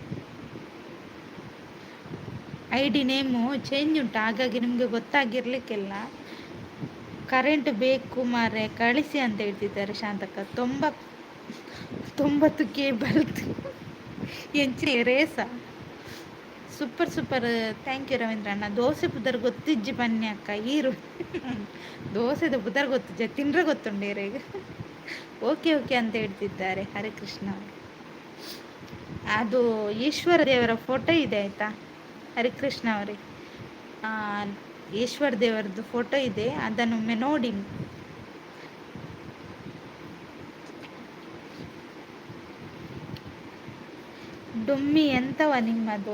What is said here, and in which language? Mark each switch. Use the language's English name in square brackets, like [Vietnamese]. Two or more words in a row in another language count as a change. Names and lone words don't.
[English] ID name change [Kannada] ಉಂಟು, ಹಾಗಾಗಿ ನಿಮಗೆ ಗೊತ್ತಾಗಿರ್ಲಿಕ್ಕಿಲ್ಲ. ಕರೆಂಟ್ ಬೇಕು ಮಾರೆ, ಕಳಿಸಿ ಅಂತ ಹೇಳ್ತಿದ್ದಾರೆ ಶಾಂತಕ್ಕ. [Tulu] 90 ಕೇಬಲ್ ಎಂಚಿ ರೇಸ. [English] super super, thank you ರವೀಂದ್ರಣ್ಣ. [Tulu] ದೋಸೆ ಪುದರ್ ಗೊತ್ತಿಜ್ಜಿ ಬನ್ನಿ ಅಕ್ಕ ಈರು. ದೋಸೆದ ಪುದರ್ ಗೊತ್ತಿಜ್ಜ, ತಿಂದ್ರೆ ಗೊತ್ತುಂಡೇರೆ ಈಗ. [English] okay okay [Kannada] ಅಂತ ಹೇಳ್ತಿದ್ದಾರೆ ಹರಿಕೃಷ್ಣ. ಅದು ಈಶ್ವರ ದೇವರ ಫೋಟೋ ಇದೆ ಆಯಿತಾ ಹರಿಕೃಷ್ಣ ಅವರೇ? ಈಶ್ವರ ದೇವರದ್ದು ಫೋಟೋ ಇದೆ, ಅದನ್ನೊಮ್ಮೆ ನೋಡಿ. ಡುಮ್ಮಿ ಎಂತವ ನಿಮ್ಮದು?